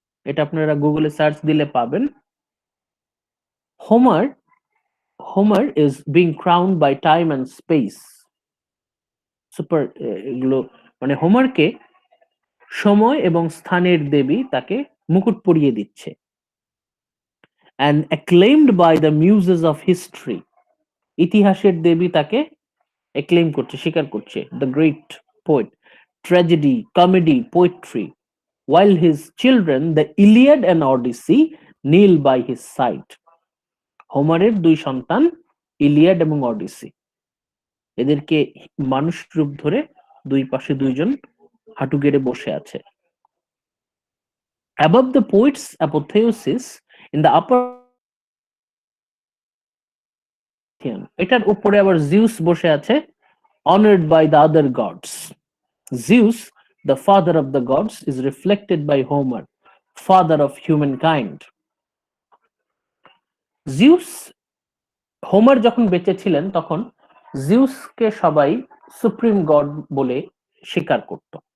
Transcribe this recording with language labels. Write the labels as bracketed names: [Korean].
[Bangla] এটা আপনারা গুগলে সার্চ দিলে পাবেন। [English] Homer is being crowned by time and space. [Bangla] Super, এগুলো মানে হোমারকে সময় এবং স্থানের দেবী তাকে মুকুট পরিয়ে দিচ্ছে। [English] and acclaimed by the muses of history, [Bangla] ইতিহাসের দেবী তাকে acclaim করছে, স্বীকার করছে, [English] the great poet, tragedy, comedy, poetry, while his children the Iliad and Odyssey kneel by his side. [Bangla] হোমারের দুই সন্তান ইলিয়াড এবং অডিসি, এদেরকে মানুষ রূপ ধরে দুই পাশে দুইজন হাঁটু গেড়ে বসে আছে। [English] Above the poet's apotheosis in the upper, [Bangla] এটার উপরে আবার জিউস বসে আছে, [English] honored by the other gods. Zeus, the father of the gods, is reflected by Homer, father of humankind. [Bangla] Zeus, Homer যখন বেঁচে ছিলেন তখন জিউসকে সবাই সুপ্রিম গড বলে স্বীকার করত।